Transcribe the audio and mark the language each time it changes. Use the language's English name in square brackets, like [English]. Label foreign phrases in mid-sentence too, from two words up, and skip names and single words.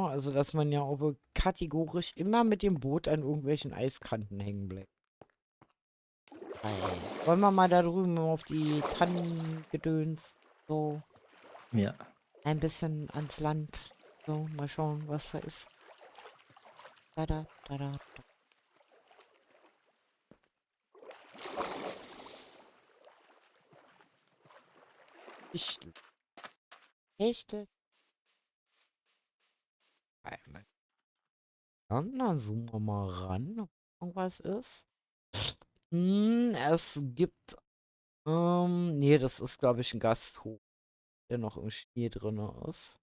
[German] Also, dass man ja auch kategorisch immer mit dem Boot an irgendwelchen Eiskanten hängen bleibt. Wollen wir mal da drüben auf die Tannen gedöns, so Ja. ein bisschen ans Land, so mal schauen, was da ist. Da, da, da, da, da. Fichtel. Fichtel. Einmal. Dann zoomen wir mal ran, ob irgendwas ist. Es gibt, nee, das ist, glaube ich, ein Gasthof, der noch im Schnee drin ist.